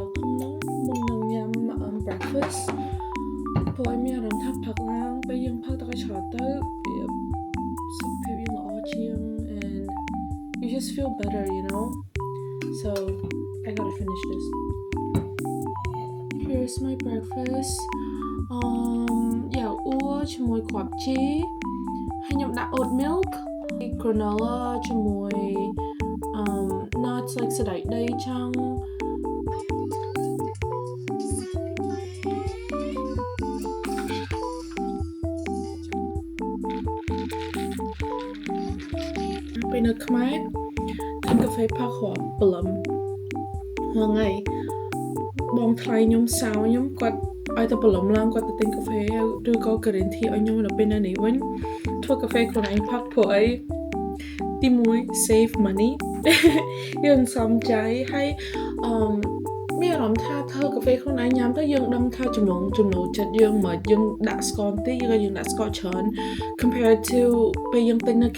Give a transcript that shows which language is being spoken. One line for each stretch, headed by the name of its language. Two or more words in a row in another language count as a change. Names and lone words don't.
Khmer: ធំហ្នឹងមុននឹងញ៉ាំ breakfast ព្រោះមានអារម្មណ៍ថាផឹកឡើងពេលយើងផឹកទឹកឲ្យច្រើនទៅវាសុខភាពយើងល្អជាង
English: and you just feel better you know so I gotta finish this here's my breakfast
Khmer: យ៉ាវអ៊ូជាមួយគ្រាប់ជីហើយខ្ញុំដាក់
English: oat milk granola
Khmer: ជាមួយ
English: nuts like
Khmer: សណ្តែកដីចឹងពេលនៅខ្មែរទិញកាហ្វេផឹកគ្រាប់ ព្រលឹមហ្នឹងហើយបងថ្លៃខ្ញុំសៅខ្ញុំគាត់ឲ្យទៅព្រលឹមឡើងគាត់ទៅទិញកាហ្វេឬក៏
English: green tea
Khmer: ឲ្យខ្ញុំនៅពេល ណានេះវិញធ្វើកាហ្វេខ្លួនឯងផឹកព្រោះអីទី1
English: save money
Khmer: យើងសំចៃហើយ មានអារម្មណ៍ថាធ្វើកាហ្វេខ្លួនឯងញ៉ាំទៅយើងដឹងថាចំណូលចិត្ត យើងមកយើងដាក់ស្ករតិចឬយើងដាក់ស្ករច្រើន
English: compared to
Khmer: ពេលយើងទិញនៅ